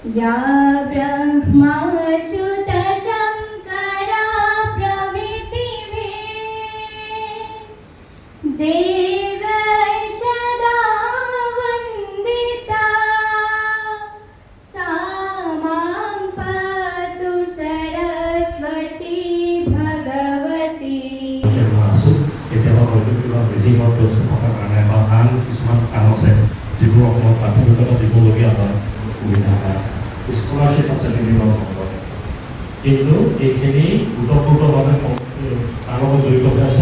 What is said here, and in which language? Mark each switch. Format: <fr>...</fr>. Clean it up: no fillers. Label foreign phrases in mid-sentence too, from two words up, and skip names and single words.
<sa>या ब्रह्माच्युत शंकरा प्रभृतिभिः देवैः सदा वन्दिता सा मां पातु सरस्वती भगवती।</sa> <as>কেতিয়াবা হয়তো কিবা বিধিগত প্ৰস্তুতৰ কাৰণে বা আন কিছুমান কাম আছে যিবোৰ অসমত প্ৰাথমিকতা দিবলগীয়া হয়, সুবিধা হয়, স্কলাৰশ্বিপ আছে বিভিন্ন ধৰণৰ, কিন্তু এইখিনি ওতঃপ্ৰোতভাৱে তাৰ লগত জড়িত হৈ আছে।</as>